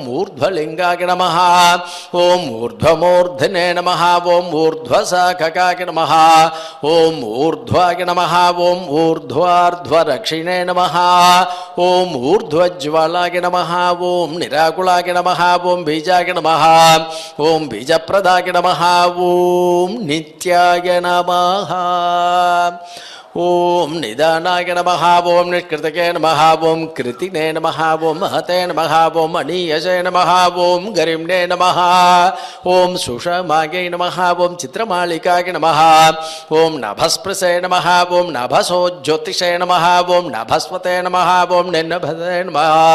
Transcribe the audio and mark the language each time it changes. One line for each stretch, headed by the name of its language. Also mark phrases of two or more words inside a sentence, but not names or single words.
Sanskrit: ऊर्ध्वलिंगाय नमः ओम ऊर्ध्वमूर्धने नमः ओम ऊर्ध्वशाखकाय नमः ओम ऊर्ध्वाय नमः ओम ऊर्ध्वार्ध्वरक्षिणे नमः ओम ऊर्ध्वज्वालाय नमः ओम निराकुलाय नमः ओम बीजाय नमः ओम बीजप्रदाय नमः ओम नित्याय नमः ओम् निदानाय नमः ओम् निष्कृतके नमः ओम् कृतिने नमः ओम् महते नमः ओम् अणीयसे नमः ओम् गरिम्णे नमः ओम् सुषमायै नमः ओम् चित्रमालिकाय नमः ओम् नभःस्पृशे नमः ओम् नभसो ज्योतिषे नमः ओम् नभस्वते नमः ओम् निन्नपते नमः